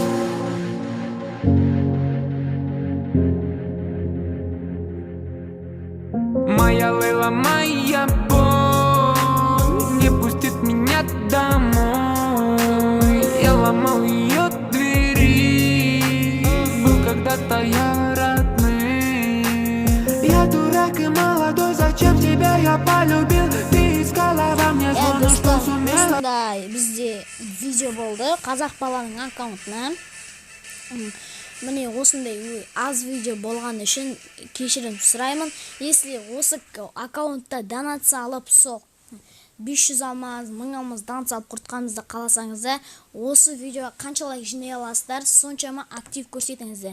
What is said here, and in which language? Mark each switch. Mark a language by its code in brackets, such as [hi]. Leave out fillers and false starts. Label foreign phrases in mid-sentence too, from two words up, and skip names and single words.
[ru] Моя Лейла, моя боль не пустит меня домой. Я ломал ее двери, был когда-то я родным. Я дурак и молодой, зачем тебя я полюбил? Ты искала во мне зло, но что сумела? [kk] Осындай бізде видео болды қазақ баланың аккаунтына. Міне осындай аз видео болған үшін кешірім сұраймын. Если осы аккаунтта донация алып сол 500 алмаз, 1000 алмаз донация алып құртқанымызды қаласаңыздар, осы видеоға қаншалай жинай аласыздар, соншама актив көрсетіңіздер.